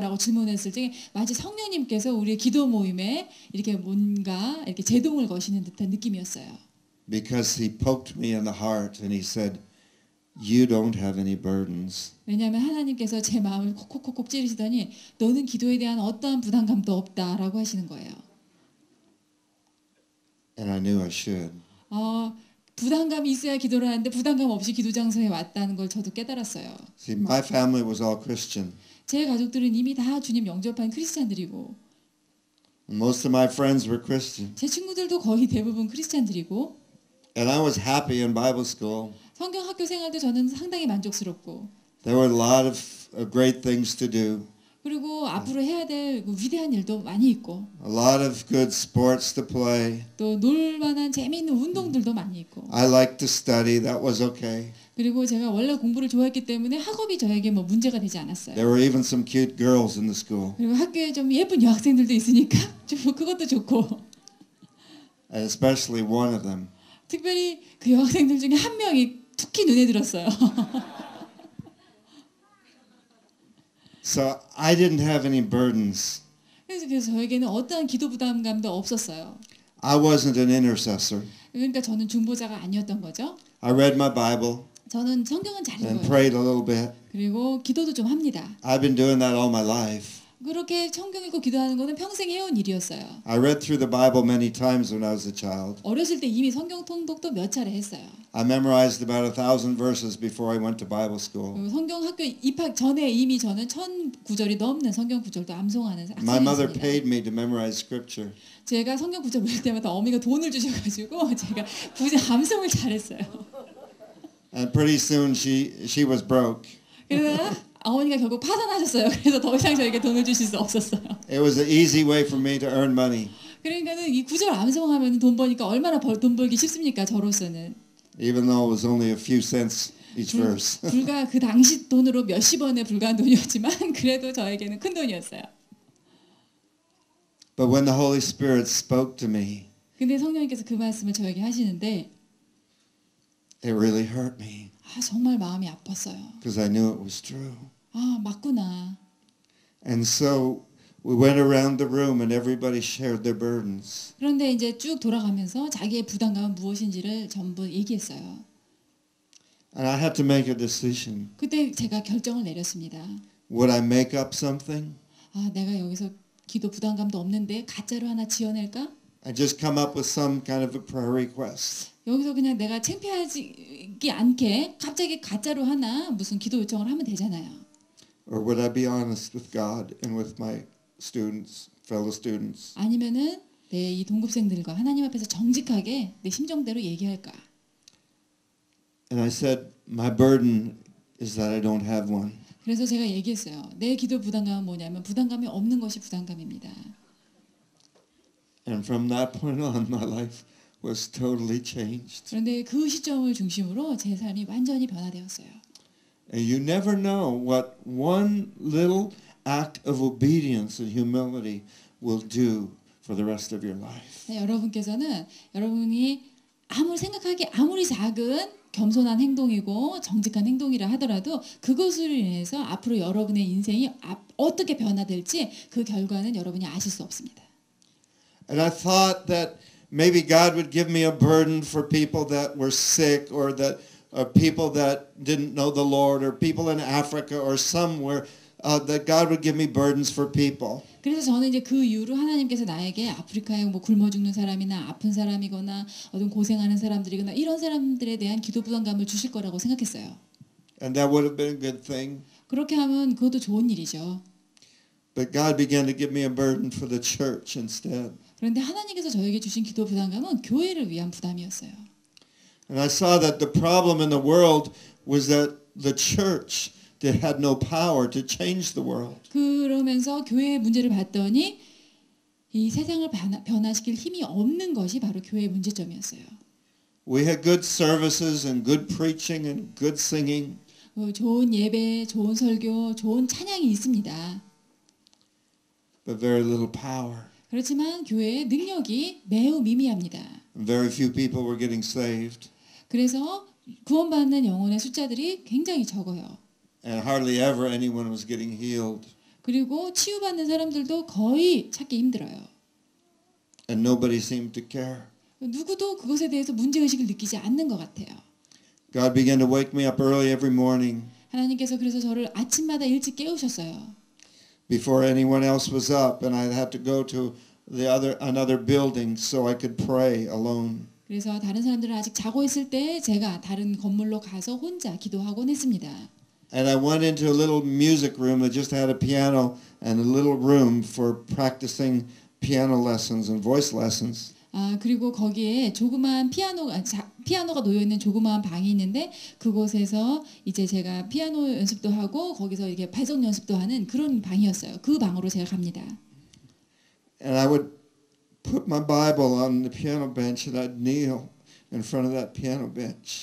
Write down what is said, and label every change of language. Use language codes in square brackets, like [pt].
[ko] 라고 질문했을 때 마치 성령님께서 우리의 기도 모임에 이렇게 뭔가 이렇게 제동을 거시는 듯한 느낌이었어요. [en] Because he poked me in the heart and he said, you don't have any burdens. [ko] 왜냐하면 하나님께서 제 마음을 콕콕콕 찌르시더니 너는 기도에 대한 어떠한 부담감도 없다라고 하시는 거예요. [en] And I knew I should. [ko] 부담감이 있어야 기도를 하는데 부담감 없이 기도 장소에 왔다는 걸 저도 깨달았어요. [en] See, my family was all Christian. [ko] 제 가족들은 이미 다 주님 영접한 크리스찬들이고 [en] Most of my friends were Christian. [ko] 제 친구들도 거의 대부분 크리스찬들이고 [en] And I was happy in Bible school. [ko] 성경 학교 생활도 저는 상당히 만족스럽고 [en] There were a lot of great things to do. [ko] 그리고 앞으로 해야 될 위대한 일도 많이 있고 [en] A lot of good sports to play. [ko] 또 놀만한 재미있는 운동들도 많이 있고 [en] I liked to study. That was okay. [ko] 그리고 제가 원래 공부를 좋아했기 때문에 학업이 저에게 뭐 문제가 되지 않았어요. [en] There were even some cute girls in the school. [ko] 그리고 학교에 좀 예쁜 여학생들도 있으니까 좀 그것도 좋고 [en] And especially one of them. [ko] 특별히 그 여학생들 중에 한 명이 특히 눈에 들었어요. [en] So I didn't have any burdens. [ko] 그래서 저에게는 어떠한 기도 부담감도 없었어요. [en] I wasn't an intercessor. [ko] 그러니까 저는 중보자가 아니었던 거죠. [en] I read my Bible [ko] 저는 성경은 잘 [en] and [ko] 읽어요. [en] prayed a little bit. [ko] 그리고 기도도 좀 합니다. [en] I've been doing that all my life. [ko] 그렇게 성경 읽고 기도하는 거는 평생 해온 일이었어요. [en] I read through the Bible many times when I was a child. [ko] 어렸을 때 이미 성경 통독도 몇 차례 했어요. [en] I memorized about 1,000 verses before I went to Bible school. [ko] 그리고 성경 학교 입학 전에 이미 저는 1000구절이 넘는 성경 구절도 암송하는 [en] My mother [ko] 학생이었습니다. [en] paid me to memorize scripture. [ko] 제가 성경 구절 외울 때마다 어머니가 돈을 주셔가지고 제가 암송을 잘했어요. [en] And pretty soon she was broke. [ko] 그러다가 어머니가 결국 파산하셨어요. 그래서 더 이상 저에게 돈을 주실 수 없었어요. [en] It was an easy way for me to earn money, [ko] 그러니까는 이 구절 암송하면 돈 버니까 얼마나 돈 벌기 쉽습니까? 저로서는. [en] even though it was only a few cents each verse. [ko] 불과 그 당시 돈으로 몇십 원에 불과한 돈이었지만 그래도 저에게는 큰 돈이었어요. [en] But when the Holy Spirit spoke to me, [ko] 근데 성령님께서 그 말씀을 저에게 하시는데 [en] it really hurt me [ko] 정말 마음이 아팠어요. [en] because I knew it was true. [ko] 맞구나. [en] And so we went around the room and everybody shared their burdens. [ko] 그런데 이제 쭉 돌아가면서 자기의 부담감은 무엇인지를 전부 얘기했어요. [en] And I had to make a decision. [ko] 그때 제가 결정을 내렸습니다. [en] Would I make up something? [ko] 내가 여기서 기도 부담감도 없는데 가짜로 하나 지어낼까? [en] I just come up with some kind of a prayer request. [ko] 여기서 그냥 내가 창피하지 않게 갑자기 가짜로 하나 무슨 기도 요청을 하면 되잖아요. [en] Or would I be honest with God and with my students, fellow students? [ko] 아니면은 내 이 동급생들과 하나님 앞에서 정직하게 내 심정대로 얘기할까? [en] And I said, my burden is that I don't have one. [ko] 그래서 제가 얘기했어요. 내 기도 부담감은 뭐냐면 부담감이 없는 것이 부담감입니다. [en] And from that point on, my life was totally changed. [ko] 그런데 그 시점을 중심으로 제 삶이 완전히 변화되었어요. [en] And you never know what one little act of obedience and humility will do for the rest of your life. [ko] 여러분께서는 여러분이 아무리 작은 겸손한 행동이고 정직한 행동이라 하더라도 그것으로 인해서 앞으로 여러분의 인생이 어떻게 변화될지 그 결과는 여러분이 아실 수 없습니다. [en] And I thought that maybe God would give me a burden for people that were sick or that people that didn't know the Lord or people in Africa or somewhere that God would give me burdens for people. [ko] 그래서 저는 이제 그 이후로 하나님께서 나에게 아프리카에 뭐 굶어 죽는 사람이나 아픈 사람이거나 어떤 고생하는 사람들이거나 이런 사람들에 대한 기도 부담감을 주실 거라고 생각했어요. [en] And that would have been a good thing. [ko] 그렇게 하면 그것도 좋은 일이죠. [en] But God began to give me a burden for the church instead. [ko] 그런데 하나님께서 저에게 주신 기도 부담감은 교회를 위한 부담이었어요. [en] And I saw that the problem in the world was that the church had no power to change the world. [ko] 그러면서 교회의 문제를 봤더니 이 세상을 변화시킬 힘이 없는 것이 바로 교회의 문제점이었어요. [en] We had good services and good preaching and good singing. [ko] 좋은 예배, 좋은 설교, 좋은 찬양이 있습니다. [en] But very little power. [ko] 그렇지만 교회의 능력이 매우 미미합니다. [en] And very few people were getting saved. [ko] 그래서 구원받는 영혼의 숫자들이 굉장히 적어요. [en] And hardly ever anyone was getting healed. [ko] 그리고 치유받는 사람들도 거의 찾기 힘들어요. [en] And nobody seemed to care. [ko] 누구도 그것에 대해서 문제의식을 느끼지 않는 것 같아요. [en] God began to wake me up early every morning [ko] 하나님께서 그래서 저를 아침마다 일찍 깨우셨어요. [en] before anyone else was up, and I'd have to go to another building so I could pray alone. [ko] 그래서 다른 사람들은 아직 자고 있을 때 제가 다른 건물로 가서 혼자 기도하곤 했습니다. [en] And I went into a little music room that just had a piano and a little room for practicing piano lessons and voice lessons. [ko] 그리고 거기에 조그마한 피아노가 놓여 있는 조그마한 방이 있는데 그곳에서 이제 제가 피아노 연습도 하고 거기서 이렇게 발성 연습도 하는 그런 방이었어요. 그 방으로 제가 갑니다. [en] And I would put my Bible on the piano bench and I'd kneel in front of that piano bench.